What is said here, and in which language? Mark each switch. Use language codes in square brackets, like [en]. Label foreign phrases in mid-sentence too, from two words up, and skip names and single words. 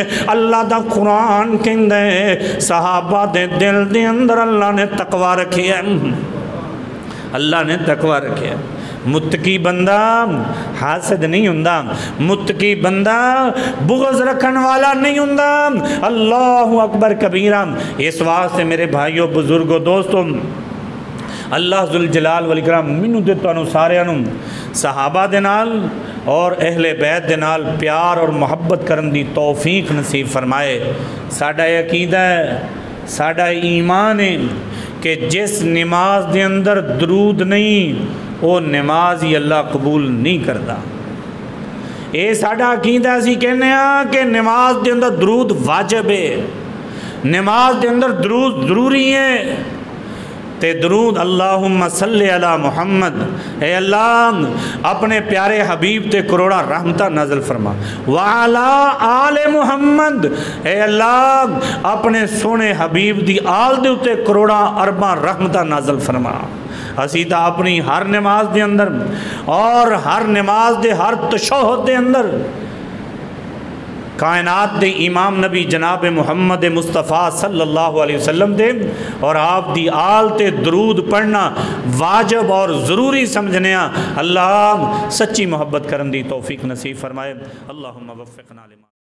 [pa] اللہ دا قرآن کہندے ہے صحابہ دے دل دے اندر اللہ نے تقوی رکھی ہے, اللہ نے تقوی رکھی ہے. متقی بندہ حاسد نہیں ہوندا, متقی بندہ بغض رکھن والا نہیں ہوندا. [ar] اللہ اکبر کبیرہ. [pa] اس واسطے میرے بھائیوں بزرگوں دوستوں [ar] اللہ ذوالجلال والاکرام [pa] مینوں تے تانوں سارے نوں صحابہ دے نال اور اہل بیت دے نال پیار اور محبت کرن دی توفیق نصیب فرمائے. ساڈا عقیدہ ہے, ساڈا ایمان ہے کہ جس نماز دے اندر درود نہیں وہ نماز ہی اللہ قبول نہیں کرتا. اے ساڈا عقیدہ اسی کہنے ہیں کہ نماز دے اندر درود واجب ہے, نماز دے اندر درود ضروری ہے. تے درود [ar] اللہم صلی علی محمد, [pa] اے اللہ اپنے پیارے حبیب تے کروڑا رحمتہ نازل فرما. [ar] وعلا آل محمد, [pa] اے اللہ اپنے سونے حبیب دی آل دے اتے کروڑا ارباں رحمتہ نازل فرما. اسی تا اپنی ہر نماز دے اندر اور ہر نماز دے ہر تشہد دے اندر کائنات دے امام نبی جناب محمد مصطفیٰ [ar] صلی اللہ علیہ وسلم [pa] دے اور آپ دی آل تے درود پڑھنا واجب اور ضروری سمجھنے اللہ سچی محبت کرن دی توفیق نصیب فرمائے۔ [ar] اللہم وفقنا لما